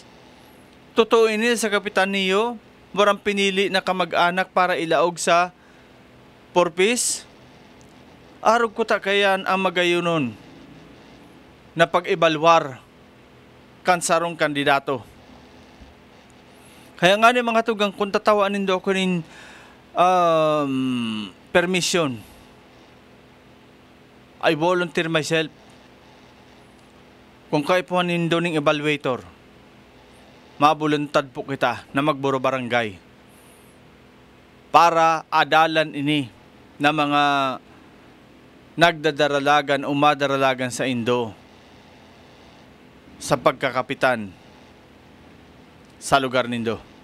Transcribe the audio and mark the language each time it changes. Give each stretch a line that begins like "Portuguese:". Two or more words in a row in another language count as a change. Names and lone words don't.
Bikol: Totoo ini sa kapitan niyo warang pinili na kamag-anak para ilaog sa purpose. Arog ko ta kayan ang magayunon na pag-ebalwar kansarong kandidato. Kaya nga ni mga tugang kung tatawaan nindo ako nin permission,
English: I volunteer myself.
Bikol: Kung kayo po nindo ning evaluator, mabuluntad po kita na magburo barangay para adalan ini na mga nagdadaralagan o madaralagan sa Indo sa pagkakapitan sa lugar nindo.